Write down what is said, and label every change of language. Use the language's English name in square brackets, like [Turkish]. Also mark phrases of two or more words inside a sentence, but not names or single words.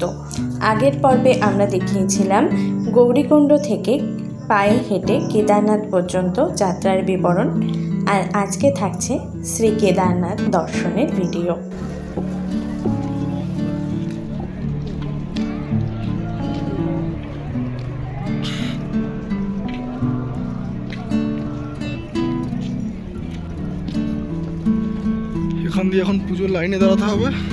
[Bangla] আগের পর্বে আমরা দেখিয়েছিলাম গৌরীকুণ্ড থেকে পায়ে হেঁটে কেদারনাথ পর্যন্ত যাত্রার বিবরণ আর আজকে থাকছে শ্রী কেদারনাথ দর্শনের ভিডিও। এখান দিয়ে এখন পুজোর লাইনে দাঁড়াতে হবে।